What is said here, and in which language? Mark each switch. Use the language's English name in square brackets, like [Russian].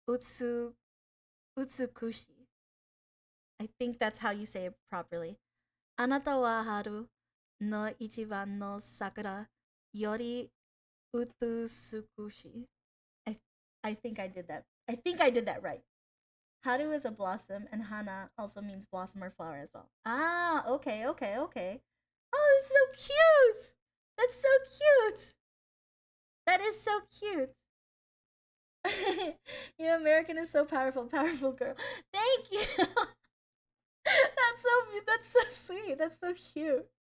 [Japanese] あなたは春の一番の桜より美しい. [English] I think that's how you say it properly. [Japanese] あなたは春の一番の桜より美しい. [English] I think I did that. I think I did that right. Haru is a blossom, and Hana also means blossom or flower as well. Ah, okay. Oh, it's so cute! That's so cute! That is so cute! You American is so powerful girl. Thank you! That's so sweet. That's so cute.